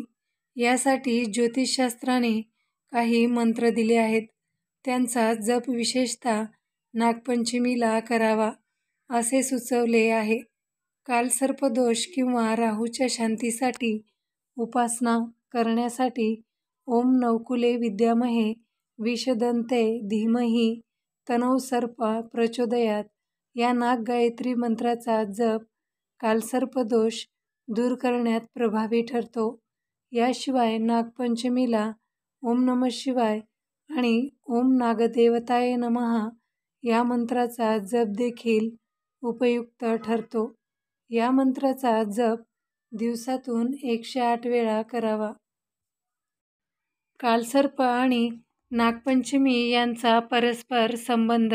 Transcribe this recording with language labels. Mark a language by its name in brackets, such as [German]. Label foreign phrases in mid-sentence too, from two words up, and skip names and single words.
[Marathi] यासाठी ज्योतिषशास्त्राने काही मंत्र दिले आहेत. त्यांचा जप विशेषतः नागपंचमीला करावा असे सुचवले आहे. कालसर्पदोष किंवा राहूच्या शांतीसाठी उपासना करण्यासाठी [Sanskrit] ओम नवकुले विद्यामहे विषदन्ते धीमहि तन्नो सर्पः प्रचोदयात् [Marathi] या नाग गायत्री मंत्राचा जप कालसर्पदोष दूर करण्यात प्रभावी ठरतो. याशिवाय नागपंचमीला [Sanskrit] ओम नमः शिवाय [Marathi] आणि [Sanskrit] ओम नागदेवताय नमः [Marathi] या मंत्राचा जप देखील उपयुक्त ठरतो. या मंत्राचा जप दिवसातून 108 वेळा करावा. कालसर्प आणि नागपंचमी यांचा परस्पर संबंध.